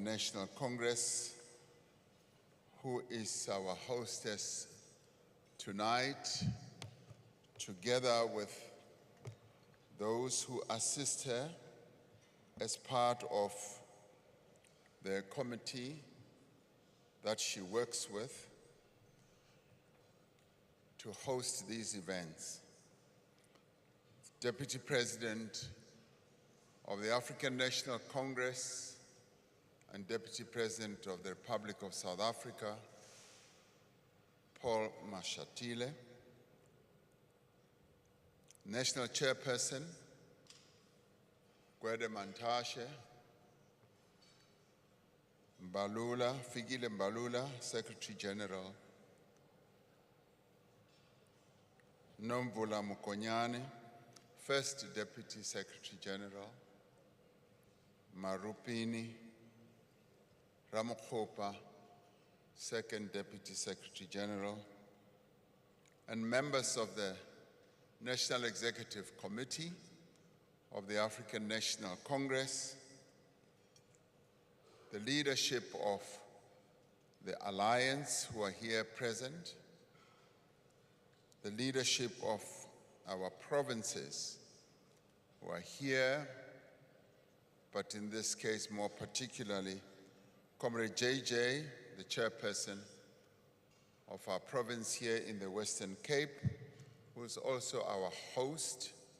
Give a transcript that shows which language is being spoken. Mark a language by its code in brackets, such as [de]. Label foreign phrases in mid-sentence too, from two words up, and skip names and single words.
[en] National Congress, who is our hostess tonight, together with those who assist her as part of the committee that she works with to host these events. Deputy President of the African National Congress and Deputy President of the Republic of South Africa, Paul Mashatile. National Chairperson, Gwede Mantashe. Mbalula, Figile Mbalula, Secretary General. Nomvula Mukonyane, First Deputy Secretary General. Marupini, Ramokgopa, Second Deputy Secretary General, and members of the National Executive Committee of the African National Congress, the leadership of the Alliance who are here present, the leadership of our provinces who are here, but in this case more particularly, Comrade JJ, the chairperson of our province here in the Western Cape, who is also our host,